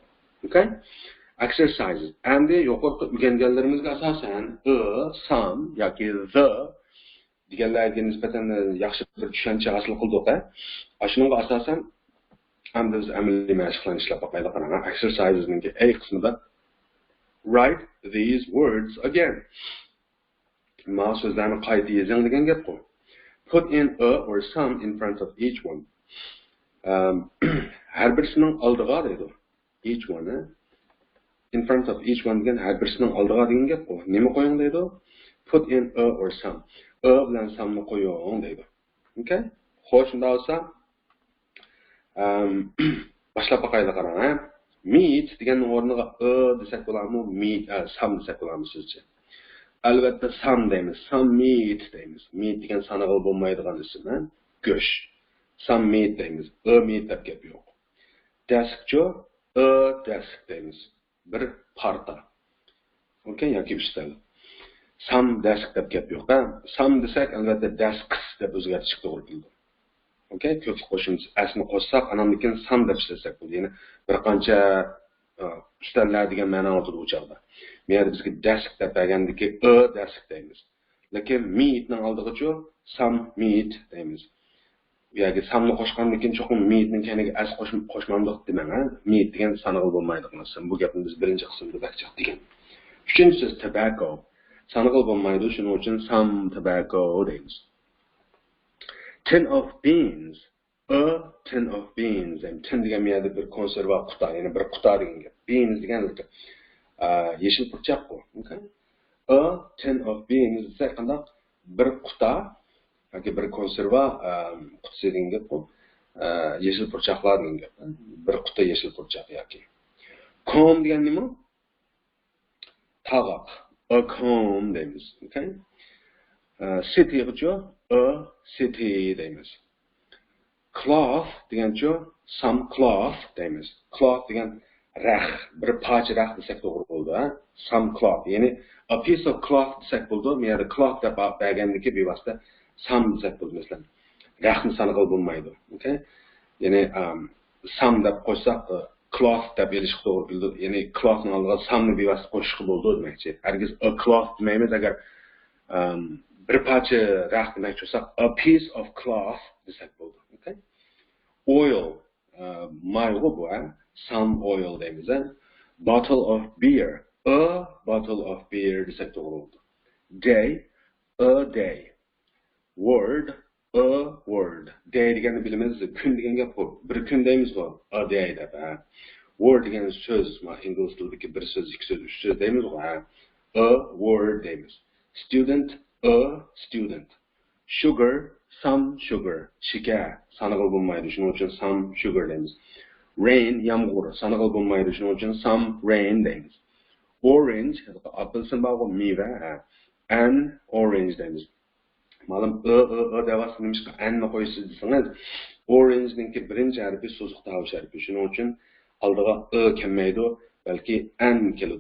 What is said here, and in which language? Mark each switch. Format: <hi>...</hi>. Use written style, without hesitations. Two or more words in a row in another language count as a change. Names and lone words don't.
<en>Okay? exercises.</en> <uz>Endi yuqorqi o'rganganlarimizga asosan</uz> <en>some yoki the</en> <uz>deganlarga nisbatan yaxshi bir tushuncha hosil qildik. Shunga asosan endi biz amaliy mashqlarni ishlab boqaylik. Exercisesning A qismida</uz> <en>write these words again.</en> <uz>Ma so'zlarni qayta yozing degan gap qo'y.</uz> <en>Put in a or some in front of each one.</en> <uz>Har birisining oldiga deydi.</uz> <en>Each one, in front of each one</en> <uz>degan har birisining oldiga degan gap qo'y. Nima qo'ying deydi?</uz> <en>Put in a or some.</en> <uz>A bilan some'ni qo'ying deydi. Okay? Xo'sh, unda bo'lsa boshlab boqaylik qarang. Meet degan o'rniga a desak bo'ladimi? Meet,</uz> <en>some desak</en> <uz>bo'ladimi sizcha? Albatta some deymiz.</uz> <en>Some meat deymiz.</en> <uz>Meat degan sanog'i bo'lmaydigan ism, go'sh.</uz> <en>Some meat</en> <uz>deymiz.</uz> <en>A meat</en> <uz>deb gap yo'q. Desk-cho,</uz> <en>a desk</en> <uz>deymiz. Bir parta. Okay, yoki ustal.</uz> <en>Some desk</en> <uz>deb gap yo'q. Some desak albatta desks deb o'zgartirish to'g'ri keldi. Okay, ko'p qo'shimcha asni qo'shsak, anamnikin some deb ishlasak bo'ladi. Ya'ni bir qancha ustallar degan ma'no oladi u chog'da. Men bizga desk deb bergandiki</uz> <en>a desk</en> <uz>deymiz. Lekin meatning oldiga-cho</uz> <en>some meat</en> <uz>deymiz. Yoki</uz> <en>some'ni qo'shgandan</en> <uz>keyin cho'qim meatning kaniga as qo'shmamdiq demang, meat degan sanog'i bo'lmaydi qilsin. Bu gapni biz birinchi qismda bakchaq degan. Uchinchisi tobacco. Sanog'i bo'lmaydi, shuning uchun</uz> <en>some tobacco</en> <uz>deymiz.</uz> <en>Tin of beans. A tin of beans.</en> <uz>Tin degan ma'noda bir konserva quta, ya'ni bir quta degan gap. Beans degan yeşil purchaq bu. Okay?</uz> <en>A tin of beans</en> <uz>esa qanday bir quta yoki bir konserva qutisi degan gap bu. Yeşil purchaqlar degan gap. Bir quta yeşil purchaq yoki. Comb degan nima? Tavoq.</uz> <en>A comb</en> <uz>deymiz. Okay? City-ga</uz> <en>a city</en> <uz>deymiz. Cloth degancho</uz> <en>some cloth</en> <uz>deymiz. Cloth degan raq, bir parcha raq desak to'g'ri bo'ldi,</uz> <en>some cloth.</en> <uz>Ya'ni</uz> <en>a piece of cloth</en> <uz>desak bo'ldi, men yerda cloth deb bergandiki bevosita some desak bo'ldi masalan. Raqni sanog'i bo'lmaydi. Okay? Ya'ni</uz> <en>some deb</en> <uz>qo'ysak cloth deb elish to'g'ri keldi. Ya'ni clothning oldiga some'ni bevosita qo'shish bo'ldi demakchi. Hargiz</uz> <en>a cloth</en> <uz>demaymiz agar bir parcha raq demoqchi bo'lsak</uz> <en>a piece of cloth</en> <uz>desak bo'ldi. Okay? Oil, mayg'u bu,</uz> <en>some oil</en> <uz>deymiz.</uz> <en>Bottle of beer, a bottle of beer</en> <uz>desak to'g'ri bo'ldi.</uz> <en>Day, a day. Word, a word.</en> <uz>Day deganni bilamiz, kun degan gap bu. Bir kun deymiz bu,</uz> <en>a day</en> <uz>deb. Word degan so'z,</uz> <en>ingliz tilidagi</en> <uz>bir so'z, ikki so'z, uch so'z deymiz bu.</uz> <en>A word deymiz. Student, a student. Sugar, some sugar.</en> <uz>Shakar, sanog'i bo'lmaydi, shuning uchun</uz> <en>some sugar</en> <uz>deymiz. Rain, yomg'ir, sanog'i bo'lmaydi, shuning uchun</uz> <en>some rain</en> <uz>deymiz. Orange, apelsin bog'i meva,</uz> <en>an orange</en> <uz>deymiz. Ma'lum a devas nimishqa anni qo'ysiz desangiz, orange'ningki birinchi harfi so'ziq tovush harfi, shuning uchun oldiga a kelmaydi, balki an keladi.</uz>